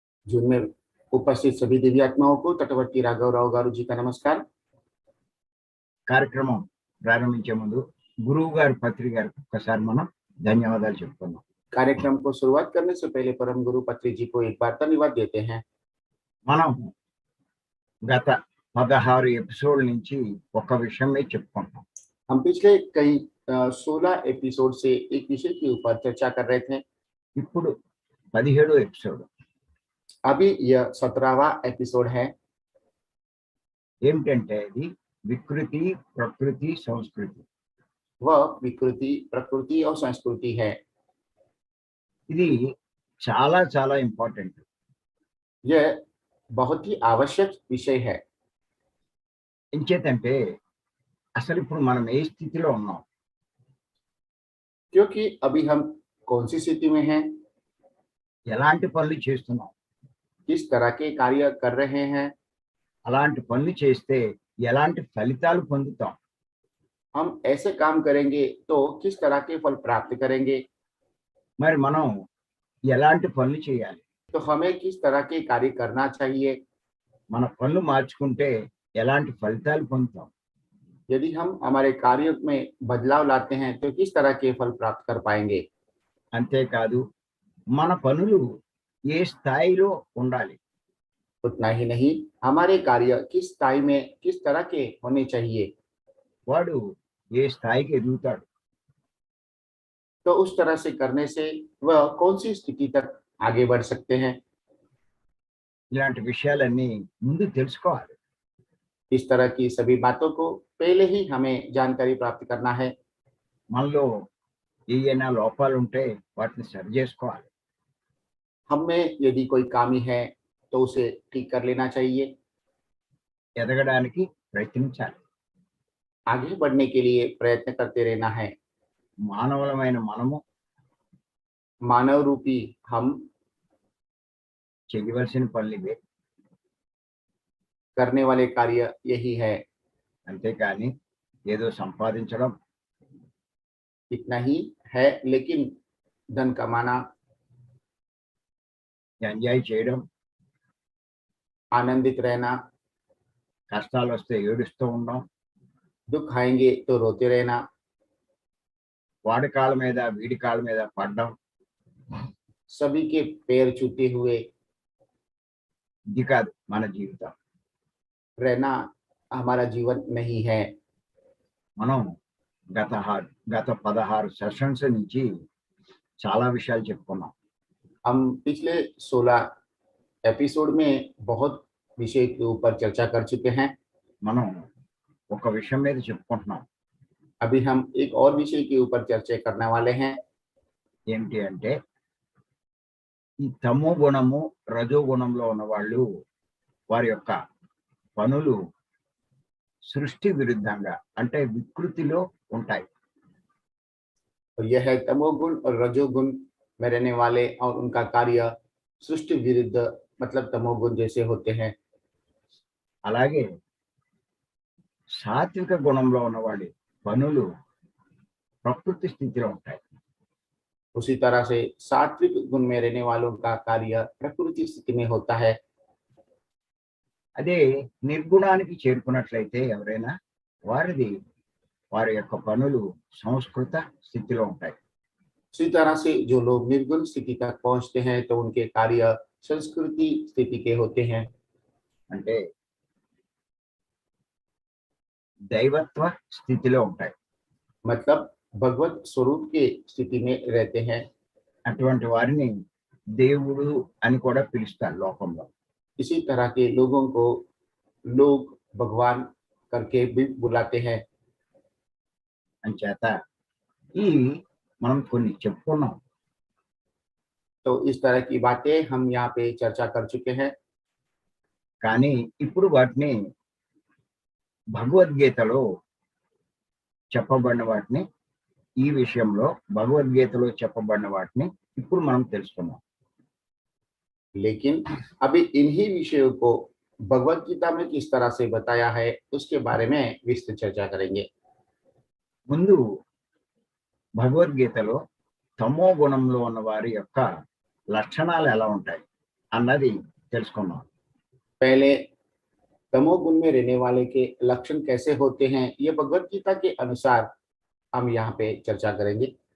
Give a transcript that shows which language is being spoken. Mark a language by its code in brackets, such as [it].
[hi] जून में उपस्थित सभी दिव्यात्माओं को तटवर्ती राघवराव गारू जी का नमस्कार। [te] కార్యక్రమం ప్రారంభించే ముందు గురువు గారి పత్రిక గారికి ఒకసారి మనం ధన్యవాదాలు చెప్పుకుందాం. [hi] कार्यक्रम को शुरुआत करने से पहले परम गुरु पत्री जी को एक बार धन्यवाद देते हैं। [te] మనం గత 16 ఎపిసోడ్ నుంచి ఒక విషయమే చెప్పుకుంటాం. [hi] हम पिछले कई 16 एपिसोड से एक विषय के ऊपर चर्चा कर रहे थे। [te] ఇప్పుడు 17 ఎపిసోడ్. [hi] अभी यह 17वां एपिसोड है। [te] ఏమిటంటే ఇది వికృతి, ప్రకృతి, సంస్కృతి. [hi] वह विकृति, प्रकृति और संस्कृति है। [te] ఇది చాలా చాలా ఇంపార్టెంట్. [hi] यह बहुत ही आवश्यक विषय है। [te] ఎంచేతంటే అసలు ఇప్పుడు మనం ఏ స్థితిలో ఉన్నాం, [hi] क्योंकि अभी हम कौन सी स्थिति में हैं, [te] ఎలాంటి పనులు చేస్తున్నాం, [hi] किस तरह के कार्य कर रहे हैं, [te] అలాంటి పనులు చేస్తే ఎలాంటి ఫలితాలు పొందుతాం, [hi] हम ऐसे काम करेंगे तो किस तरह के फल प्राप्त करेंगे, [te] మరి మనం ఎలాంటి పనులు చేయాలి, [hi] तो हमें किस तरह के कार्य करना चाहिए, [te] మన పనులు మార్చుకుంటే ఎలాంటి ఫలితాలు పొందుతాం, [hi] यदि हम हमारे कार्य में बदलाव लाते हैं तो किस तरह के फल प्राप्त कर पाएंगे। [te] అంతేకాదు మన పనులు ఏ స్థాయిలో ఉండాలి, [hi] उतना ही नहीं, हमारे कार्य किस स्थाई में किस तरह के होने चाहिए, [te] వాడు ఏ స్థాయికి ఎదుగుతాడు, [hi] तो उस तरह से करने से वह कौन सी स्थिति तक आगे बढ़ सकते हैं। [te] ఇలాంటి విషయాలన్నీ ముందు తెలుసుకోవాలి. [hi] इस तरह की सभी बातों को पहले ही हमें जानकारी प्राप्त करना है। [te] మనలో ఏమైనా లోపాలు ఉంటే వాటిని సరి చేసుకోవాలి. [hi] हम में यदि कोई कमी है तो उसे ठीक कर लेना चाहिए। [te] ఎదగడానికి ప్రయత్నించాలి. [hi] आगे बढ़ने के लिए प्रयत्न करते रहना है। [te] మానవులమైన మనము [hi] मानव रूपी हम [te] చేయవలసిన పనులు ఇవే. [hi] करने वाले कार्य यही है। [te] అంతేకాని ఏదో సంపాదించడం, [hi] इतना ही है, लेकिन धन कमाना, [te] ఎంజాయ్ చేయడం, [hi] आनंदित रहना, [te] కష్టాలు వస్తే ఏడుస్తూ ఉండడం, [hi] दुख आएंगे तो रोते रहना, [te] వాడి కాళ్ళ మీద వీడి కాళ్ళ మీద పడడం, [hi] सभी के पैर छूते हुए [te] ఇది కాదు మన జీవితం. [hi] रहना हमारा जीवन नहीं है। [te] మనం గత 16 సెషన్స్ నుంచి చాలా విషయాలు చెప్పుకున్నాం. [hi] हम पिछले 16 एपिसोड में बहुत विषय के ऊपर चर्चा कर चुके हैं। [te] మనం ఒక విషయం మీద చెప్పుకుంటున్నాం. [hi] अभी हम एक और विषय के ऊपर चर्चा करने वाले हैं। [te] ఏమిటి అంటే ఈ తమో గుణము, రజో గుణంలో ఉన్న వాళ్ళు వారి యొక్క పనులు సృష్టి విరుద్ధంగా అంటే వికృతిలో ఉంటాయి. [hi] और यह है तमोगुण और रजोगुण में रहने वाले और उनका कार्य सृष्टि विरुद्ध मतलब तमोगुण जैसे होते हैं। [te] అలాగే సాత్విక గుణంలో ఉన్నవాడి పనులు ప్రకృతి స్థితిలో ఉంటాయి. [hi] उसी तरह से सात्विक गुण में रहने वालों का कार्य प्रकृति स्थिति में होता है। [te] అదే నిర్గుణానికి చేరుకున్నట్లయితే ఎవరైనా వారి యొక్క పనులు సంస్కృత స్థితిలో ఉంటాయి. [hi] उसी तरह से जो लोग निर्गुण स्थिति तक पहुंचते हैं तो उनके कार्य संस्कृति स्थिति के होते हैं। [te] అంటే దైవత్వ స్థితిలో ఉంటాయి. [hi] मतलब भगवत स्वरूप के स्थिति में रहते हैं। [te] అటువంటి వారిని దేవుడు అని కూడా పిలుస్తారు లోకంలో. [hi] इसी तरह के लोगों को लोग भगवान करके भी बुलाते हैं। [te] అంచేత ఈ మనం కొన్ని చెప్పుకున్నాం. [hi] तो इस तरह की बातें हम यहाँ पे चर्चा कर चुके हैं। [te] కానీ ఇప్పుడు వాటిని భగవద్గీతలో చెప్పబడిన వాటిని ఈ విషయంలో భగవద్గీతలో చెప్పబడిన వాటిని ఇప్పుడు మనం తెలుసుకున్నాం. [hi] लेकिन अभी इन्हीं विषयों को भगवत गीता में किस तरह से बताया है उसके बारे में विस्तृत चर्चा करेंगे। [te] ముందు భగవద్గీతలో తమో గుణంలో ఉన్న వారి యొక్క లక్షణాలు ఎలా ఉంటాయి అన్నది తెలుసుకున్నాం. [hi] पहले तमोगुण में रहने वाले के लक्षण कैसे होते हैं, ये भगवत गीता के अनुसार हम यहाँ पे चर्चा करेंगे।